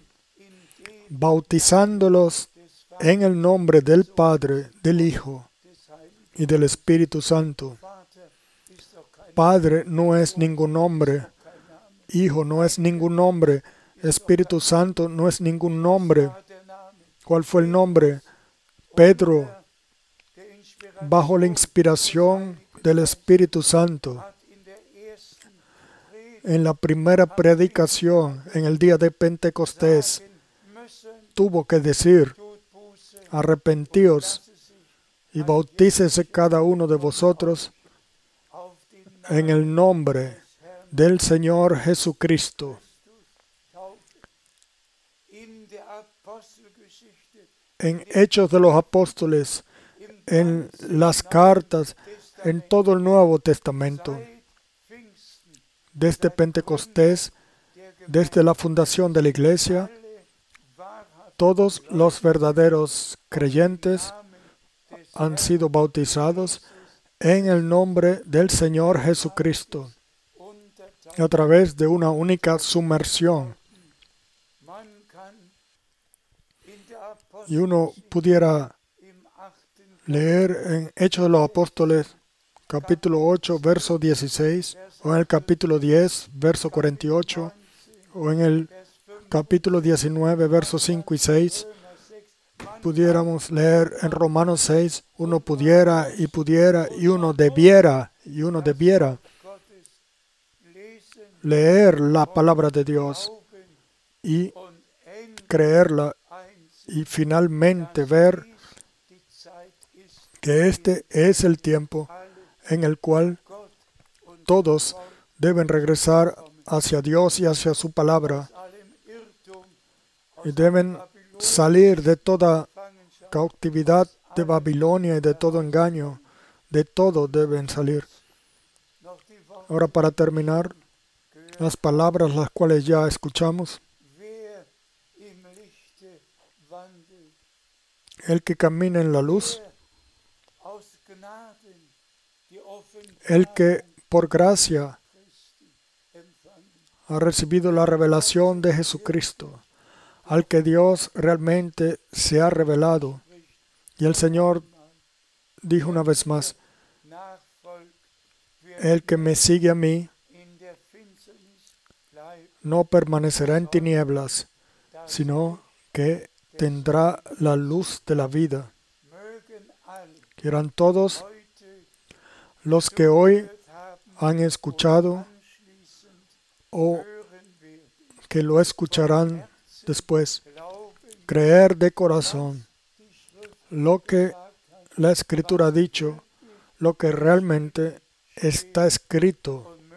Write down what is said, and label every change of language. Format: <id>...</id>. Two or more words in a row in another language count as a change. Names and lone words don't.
<de>in dem</de> <es>bautizándolos</es> <de>des</de> <es>en el nombre del Padre, del Hijo</es> <de>des Heiligen</de> <es>y del Espíritu Santo.</es> <de>Vater ist doch kein</de> <es>Padre no es ningún nombre,</es> <de>Name.</de> <es>Hijo no es ningún nombre, Espíritu Santo no es ningún nombre.</es> <de>War der Name</de> <es>¿Cuál fue el nombre? Pedro,</es> <de>der Inspiration</de> <es>bajo la inspiración del Espíritu Santo,</es> <de>hat in der ersten Predigt</de> <es>en la primera predicación, en el día de Pentecostés,</es> <de>sagen müssen,</de> <es>tuvo que decir:</es> <de>tut Buße,</de> <es>arrepentíos</es> <de>lasse sich</de> <es>y bautícese cada uno de vosotros</es> <de>auf den Namen</de> <es>en el nombre del Señor Jesucristo.</es> <de>taufen. In der Apostelgeschichte,</de> <es>En Hechos de los Apóstoles, en las cartas, en todo el Nuevo Testamento,</es> <de>seit Pfingsten,</de> <es>desde Pentecostés,</es> <de>der</de> <es>desde la fundación de la iglesia,</es> <de>alle wahrhaft</de> <es>todos los verdaderos creyentes</es> <de>Namen des</de> <es>han sido bautizados en el nombre del Señor Jesucristo,</es> <de>untertaucht.</de> <es>a través de una única sumersión.</es> <de>Man kann in der</de> <es>Y uno pudiera</es> <de>im 8.</de> <es>leer en Hechos de los Apóstoles, capítulo 8, verso 16, o en el capítulo 10, verso 48, o en el</es> <de>Vers 5,</de> <es>capítulo 19, versos 5 y 6.</es> <de>Römer 6, man</de> <es>Pudiéramos leer en Romanos 6, uno pudiera y uno debiera</es> <de>Gottes lesen,</de> <es>leer la palabra de Dios</es> <de>glauben</de> <es>y</es> <de>und endlich</de> <es>creerla,</es> <de>einsehen,</de> <es>y finalmente ver</es> <de>die Zeit ist,</de> <es>que este es el tiempo</es> <de>alle</de> <es>en el cual</es> <de>Gott und</de> <es>todos deben regresar hacia Dios y hacia su palabra,</es> <de>allem Irrtum</de> <es>y deben salir de toda</es> <de>Gefangenschaft</de> <es>cautividad de Babilonia y de todo engaño. De todo deben salir.</es> <de>noch die Worte,</de> <es>Ahora, para terminar, las palabras las cuales ya escuchamos:</es> <de>wer im Lichte wandelt,</de> <es>el que camina en la luz,</es> <de>wer aus Gnaden die</de> <es>el</es> <de>Offenbarung</de> <es>que por gracia</es> <de>Christi empfangen,</de> <es>ha recibido la revelación de Jesucristo, al que Dios realmente se ha revelado. Y el Señor dijo una vez más:</es> <de>nachfolgt, wird</de> <es>el que me sigue a mí,</es> <de>in</de> <es>no permanecerá en tinieblas, sino que tendrá la luz de la vida. Quieran todos los que hoy han escuchado o que lo escucharán después, creer de corazón lo que la Escritura ha dicho, lo que realmente está escrito,</es>